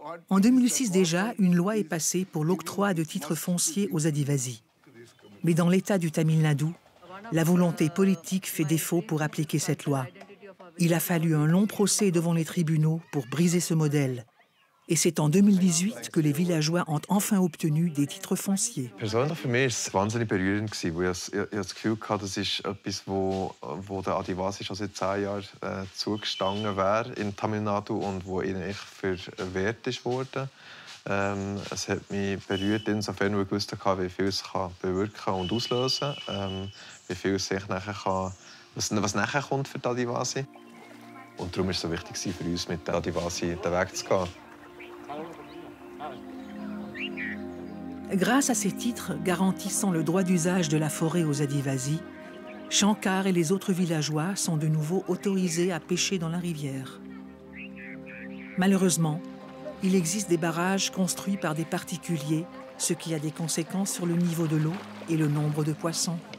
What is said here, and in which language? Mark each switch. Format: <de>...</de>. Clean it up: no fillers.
<fr>En 2006 déjà, une loi est passée pour l'octroi de titres fonciers aux Adivasi. Mais dans l'état du Tamil Nadu, la volonté politique fait défaut pour appliquer cette loi. Il a fallu un long procès devant les tribunaux pour briser ce modèle. Et c'est en 2018 que les villageois ont enfin obtenu des titres fonciers.</fr> <de>Persönlich für mich war es wahnsinnig berührend, weil ich das Gefühl hatte, das ist etwas, wo der Adivasi schon seit 10 Jahren zugestanden wäre in Tamil Nadu und wo ihnen echt verwehrt wurde. Es hat mich berührt, insofern, weil ich gewusst habe, wie viel es bewirken und auslösen kann, wie viel es sich nachher kann, was nachher kommt für die Adivasi. Und darum war es so wichtig für uns, mit den Adivasi den Weg zu gehen.</de> <fr>Grâce à ces titres garantissant le droit d'usage de la forêt aux Adivasi, Shankar et les autres villageois sont de nouveau autorisés à pêcher dans la rivière. Malheureusement, il existe des barrages construits par des particuliers, ce qui a des conséquences sur le niveau de l'eau et le nombre de poissons.</fr>